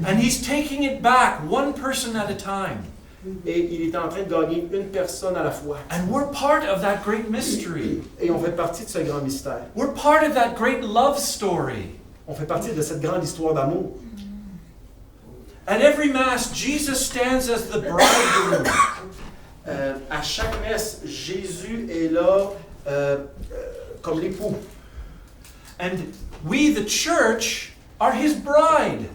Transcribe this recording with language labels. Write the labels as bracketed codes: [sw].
[en] And He's taking it back, one person at a time. [fr] et il est en train de gagner une personne à la fois. [en] And we're part of that great mystery. [fr] Et on fait partie de ce grand mystère. [en] We're part of that great love story. [fr] On fait partie de cette grande histoire d'amour. [en] At every Mass, Jesus stands as the bridegroom. [fr] À chaque messe, Jésus est là comme l'époux. [en] And we, the church, are his bride.